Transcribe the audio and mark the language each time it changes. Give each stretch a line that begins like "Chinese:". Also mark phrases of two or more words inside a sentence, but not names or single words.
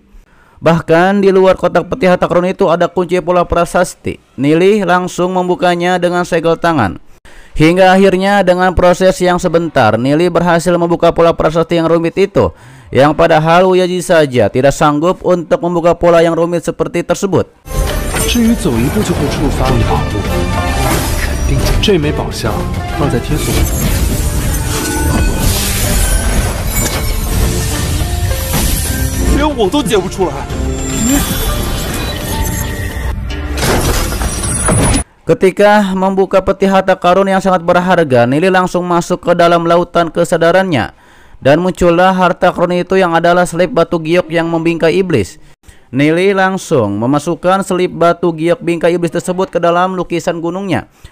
Indonesian: Bahkan di luar kotak peti harta karun itu ada kunci pola prasasti. Nili langsung membukanya dengan segel tangan. Hingga akhirnya dengan proses yang sebentar, Nili berhasil membuka pola prasasti yang rumit itu. Yang padahal Uyazi saja tidak sanggup untuk membuka pola yang rumit seperti tersebut.
Chinese: 至于走一步就会触发的宝物，肯定这枚宝箱放在天锁。连我都解不出来。
Indonesian: Ketika membuka peti harta karun yang sangat berharga, Nili langsung masuk ke dalam lautan kesadarannya. Dan muncullah harta karun itu yang adalah selip batu giok yang membingkai iblis. Nili langsung memasukkan selip batu giok bingkai iblis tersebut ke dalam lukisan gunungnya.